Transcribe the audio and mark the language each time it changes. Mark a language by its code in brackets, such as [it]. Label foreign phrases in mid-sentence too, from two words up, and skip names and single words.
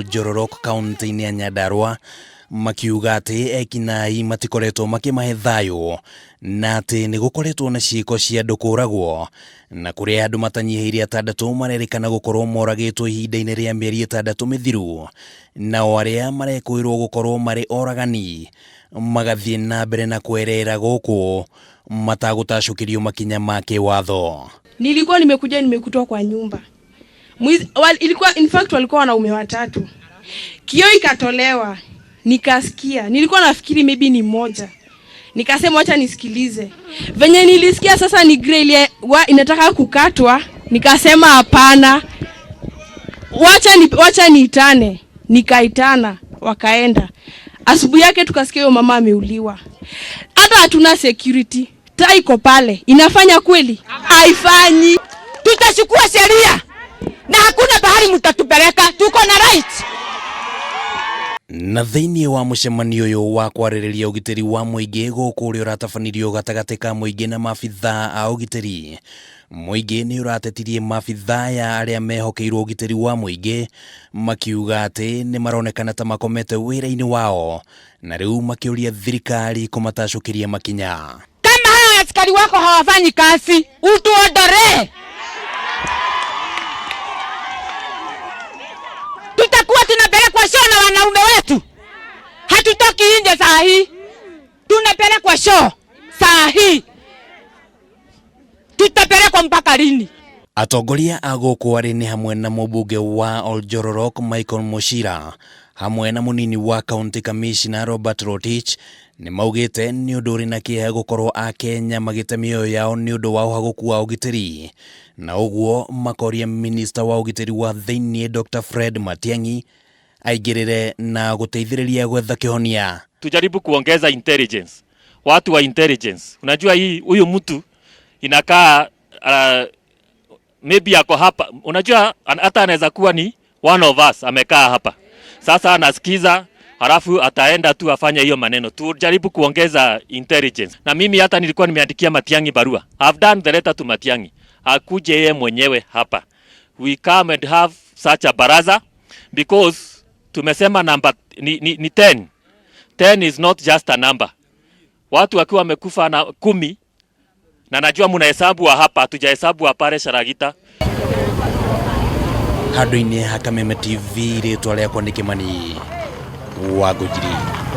[ki] Joro Orok kaunti-ini ya Nyandarua makiuga ati ekinai matikoretwo makimahe thayo na ati nigukoretwo na ciiko cia andu kuragwo na kuria andu matanyihiire 6 marerikana gukorwo moragitwo ihinda-ini ria mieri 6 mithiru na aria marekuirwo gukorwo mari oragani magathii nambere na kwerera guku matagutacukirio makinya make watho. [sw] Nilikuwa nimekutoa kwa nyumba. Ilikuwa [en] in fact [sw] walikuwa wanaume 3. Kioo ikatolewa. Nikasikia. Nilikuwa nafikiri maybe ni mmoja. Nikasema acha nisikilize. Venye nilisikia sasa ni grey ile inataka kukatwa, nikasema hapana. Wacha niitane. Nikaitana, wakaenda. Asubuhi yake tukasikia huyo mama ameuliwa. Hata hatuna security. Iko pale. Inafanya kweli? Haifanyi. Tutachukua sheria. Na hakuna bahari mtatupeleka. Tuko na right. [ki] Na thiini wa mucemanio uyu wa kwaririria ugitiri wa Muingi guku uria uratafanirio gatagati ka Muingi na maabitha a ugitiri. Muingi ni uratetirie maabitha ya aria mehokeirwo ugitiri wa Muingi makiuga ati ni maronekana ta makomete wira-ini wao na riu makiuria thirikari kumatacukiria makinya. [sw] Kama hao askari wako hawafanyi kazi, utuondore. Tutakuwa tunapelekwa show na wanaume wetu. Hatutoki nje saa hii. Tunapelekwa show saa hii. Tutapelekwa mpaka lini? [ki] Atongoria a guku ari ni hamwe na mumbunge wa Ol Joro Orok Michael Mushira hamwe na munini wa [en] county commissioner [ki] Robert Rotich ni maugite ni undu uri na kieha gukorwo a Kenya magite mioyo yao ni undu wa uhaguku wa ugitiri na uguo makoria minister wa ugitiri wa thiini Dr. Fred Matiang'i aigirire na guteithiriria gwetha kihonia. [sw] Tujaribu kuongeza intelligence, watu wa intelligence. Unajua hii huyu mtu inakaa maybe yako hapa, unajua hata anaweza kuwa ni [en] one of us [sw] amekaa hapa sasa anasikiza halafu ataenda tu afanya hiyo maneno. Tujaribu kuongeza intelligence. Na mimi hata nilikuwa nimeandikia Matiang'i barua. [en] I've done the letter to Matiang'i. [sw] Akuje yeye mwenyewe hapa. [en] We come and have such a baraza because [sw] tumesema namba ni 10. [en] 10 is not just a number. [sw] Watu wakiwa wamekufa na 10 na najua mnahesabu wa hapa, hatujahesabu wa pale Sharagita. [ki] Handu-ini ha Kameme TV ritwa riakwa ni Kimani wa Gujiri.